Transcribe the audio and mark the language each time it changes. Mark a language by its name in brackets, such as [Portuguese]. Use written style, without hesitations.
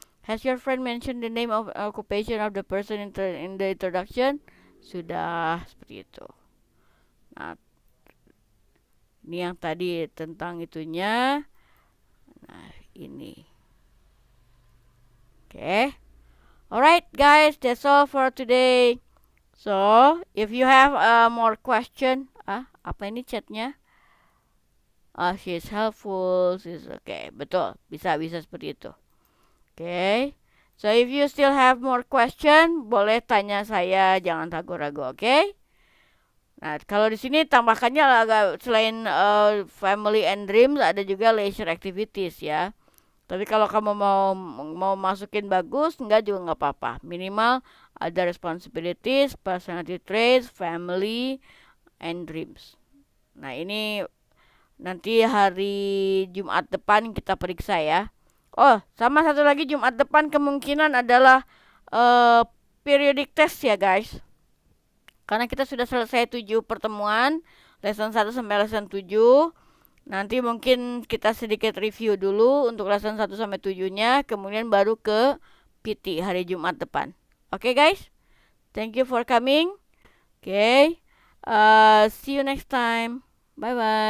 [English] Has your friend mentioned the name of occupation of the person in the introduction? [Indonesian] Sudah, seperti itu. Nah, ini yang tadi tentang itunya. Nah, ini. Oke. [English] Alright guys, that's all for today. So, if you have more question, [Indonesian] apa ini chatnya? [English] She's helpful, she's okay, [Indonesian] betul, bisa seperti itu. [English] Okay. So if you still have more question, [Indonesian] boleh tanya saya, jangan ragu-ragu, [English] okay? [Indonesian] Nah, kalau di sini tambahkannya agak selain family and dreams ada juga leisure activities ya. Tapi kalau kamu mau masukin bagus, enggak juga nggak apa-apa. Minimal ada [English] responsibilities, personality traits, family, and dreams. [Indonesian] Nah, ini nanti hari Jumat depan kita periksa ya. Oh, sama satu lagi, Jumat depan kemungkinan adalah periodic test ya guys. Karena kita sudah selesai 7 pertemuan, lesson 1 sampai lesson 7. Nanti mungkin kita sedikit review dulu untuk lesson 1 sampai 7-nya, kemudian baru ke PT hari Jumat depan. Oke guys? [English] Thank you for coming. Okay. See you next time. Bye bye.